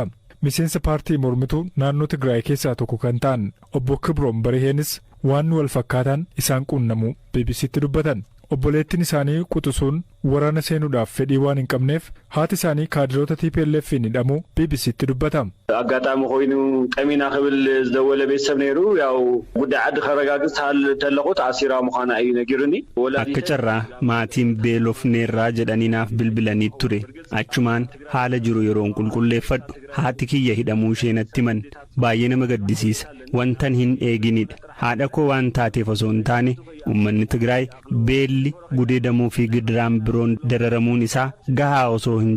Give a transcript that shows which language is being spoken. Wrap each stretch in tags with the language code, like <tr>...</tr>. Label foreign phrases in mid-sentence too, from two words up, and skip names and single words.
<om>Miseensa paartii mormituu naannoo Tigraay keessaa tokko kan ta'an obbo Kibroon Bariheenis waan wal fakkaataan isaan quunnamu BBC'tti dubbatan. Obboleettiin isaanii quxisuun waraana seenuudhaaf fedhii waan hin qabneef haati isaanii kaadiroota TPLF'n hidhamuu BBC'tti dubbata.</om> <ti>አጋጣሚ ኮይኑ ቀሚና ክብል ዝደወለ ቤተሰብ ነይሩ ያው ጉዳይ ዓዲ ከረጋግጽ ተለቁት አሲራ ምዃና እዩ ነጊሩኒ</ti> <om>akka carraa maatiin beelofneerraa jedhanii naaf bilbilanii ture achumaan haala jiru yeroon qulqulleeffadhu haati kiyya hidhamuu ishee natti himan baay'ee nama gaddisiisa wantan hin eeginidha haadha koo waan taateef osoo hin taane uummanni Tigraay beelli gudeedamuu fi gidiraan biroon dararamuun isaa gahaa osoo hin</om>